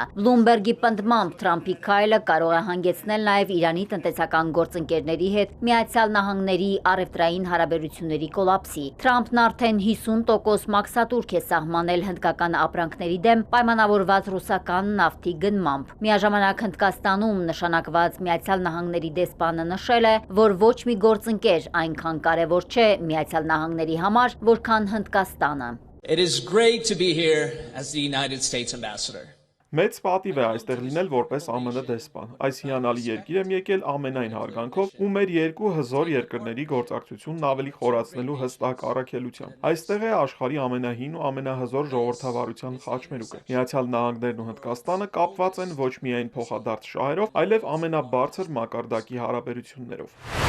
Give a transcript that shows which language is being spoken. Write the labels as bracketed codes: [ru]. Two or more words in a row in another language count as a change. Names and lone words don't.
[hy] Բլումբերգի պնդմամբ Թրամփի քայլը կարող է հանգեցնել նաև Իրանի տնտեսական գործընկերների հետ Միացյալ Նահանգների առևտրային հարաբերությունների կոլապսի։ Թրամփն արդեն 50% մաքսատուրք է սահմանել հնդկական ապրանքների դեմ պայմանավորված ռուսական նավթի գնմամբ։ Միաժամանակ Հնդկաստանում նշանակված Միացյալ Նահանգների դեսպանը նշել է, որ ոչ մի գործընկեր այնքան կարևոր չէ Միացյալ Նահանգների համար, որքան Հնդկաստանը։ [en] It is great to be here as the United States ambassador. [hy] Մեծ պատիվ է այստեղ լինել որպես ԱՄՆ դեսպան։ Այս հիանալի երկիր եմ եկել ամենայն հարգանքով ու մեր երկու հզոր երկրների գործակցությունն ավելի խորացնելու հստակ առաքելությամբ։ Այստեղ է աշխարհի ամենահին ու ամենահզոր ժողովրդավարության խաչմերուկը։ Միացյալ Նահանգներն ու Հնդկաստանը կապված են ոչ միայն փոխադարձ շահերով, այլև ամենաբարձր մակարդակի հարաբերություններով։